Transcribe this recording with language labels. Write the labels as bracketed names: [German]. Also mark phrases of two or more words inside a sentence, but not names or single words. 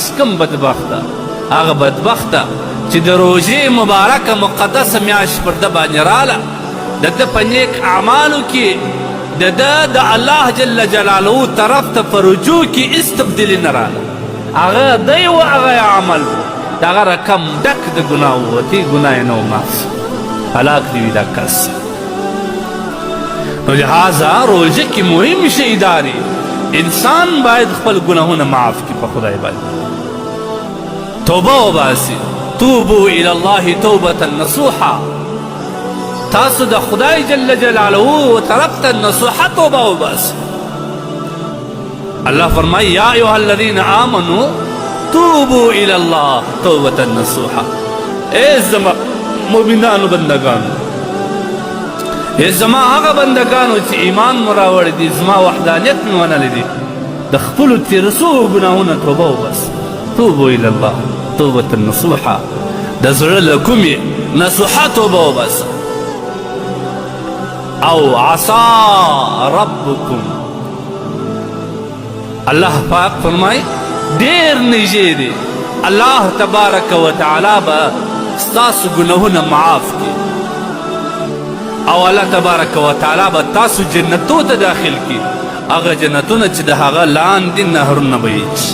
[Pashto] کوم بدبخته هغه بدبخته چې د روژې مبارکه مقدسه میاشت پر ده باندې راله د ده په نیک اعمالو کې د ده د الله جل جلاله طرف ته په رجوع کې هېڅ تبدیلي نه راله هغه دی و هغه عمل د هغه رقم ډک د ګناه ووتې ګناه یې نه و معاف هلاک دې وي دا کس نو لهذا روژه کې مهم شی دا دی انسان باید خپل ګناهونه معاف کړي په خدای باندې توبه وباسي [Arabic] توبو الى الله توبة نصوحا [Pashto] تاسو د خدای جل جلاله طرف ته نصوحه توبه وباسي الله فرمایي [Arabic] یا ایها الذین آمنوا توبوا الى الله توبة نصوحا [Pashto] ای زما مؤمنانو بندگانو ای زما هغه بندگانو چې ایمان مو راوړی دي زما وحدانیت مې منلی دي د خپلو تېر سوو ګناهونه توبه وباسي [Arabic] توبوا الى الله توبة نصوحا [Pashto] د زړه له کومې نصوحه توبه وباسه او [Arabic] عصا ربکم [Pashto] الله پاک فرمایي ډېر نږدې دی الله تبارک وتعالی به ستاسو ګناهونه معاف کړي او الله تبارک وتعالی به تاسو جنتو ته داخل کړي هغه جنتونه چې د هغه لاندې نهرونه به یې